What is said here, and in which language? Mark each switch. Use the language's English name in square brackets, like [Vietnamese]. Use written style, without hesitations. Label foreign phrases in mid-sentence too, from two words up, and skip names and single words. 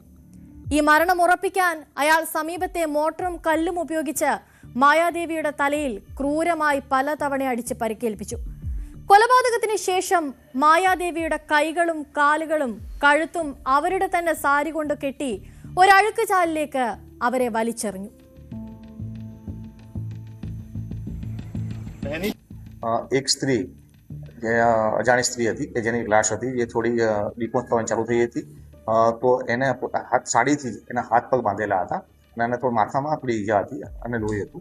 [Malayalam] ഈ മരണം ഉറപ്പിക്കാൻ അയാൾ സമീപത്തെ മോട്ടറും കല്ലും ഉപയോഗിച്ച് മായാദേവിയുടെ തലയിൽ ക്രൂരമായി പലതവണ അടിച്ച് പരിക്കേൽപ്പിച്ചു. കൊലപാതകത്തിന് ശേഷം മായാദേവിയുടെ കൈകളും കാലുകളും കഴുത്തും അവരുടെ തന്നെ സാരി കൊണ്ട് കെട്ടി ഒരഴുക്ക് ചാലിലേക്ക് അവരെ വലിച്ചെറിഞ്ഞു. [Gujarati] એક સ્ત્રી અજાણી સ્ત્રી હતી કે જેની લાશ હતી એ થોડી ડિકોમ્પોઝ થવાની ચાલુ થઈ હતી. તો એને હાથ સાડીથી એના હાથ પગ બાંધેલા હતા અને એને થોડું માથામાં થોડી ઈજા હતી અને લોહી હતું.